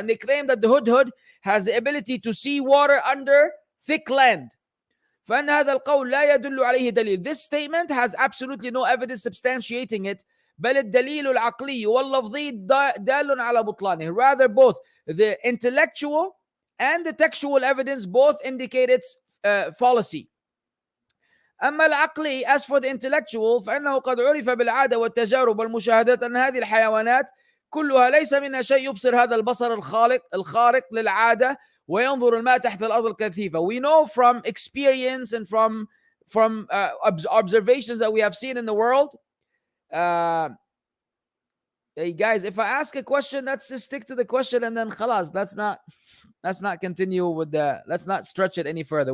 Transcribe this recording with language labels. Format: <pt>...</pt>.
<en>And they claim that the hudhud has the ability to see water under thick land.</en> <ar>فأن هذا القول لا يدل عليه دليل.</ar> <en>This statement has absolutely no evidence substantiating it.</en> <ar>بل الدليل العقلي واللفظي دال على بطلانه.</ar> <en>Rather, both the intellectual and the textual evidence both indicate its fallacy.</en> <ar>أما العقلي,</ar> <en>as for the intellectual,</en> <ar>فإنه قد عرف بالعادة والتجارب والمشاهدات أن هذه الحيوانات كلها ليس منها شيء يبصر هذا البصر الخارق للعادة وينظر الماء تحت الأرض الكثيفة.</ar> <en>We know from experience and from observations that we have seen in the world. Hey guys, if I ask a question, let's just stick to the question and then khalas. Let's not continue with let's not stretch it any further.</en>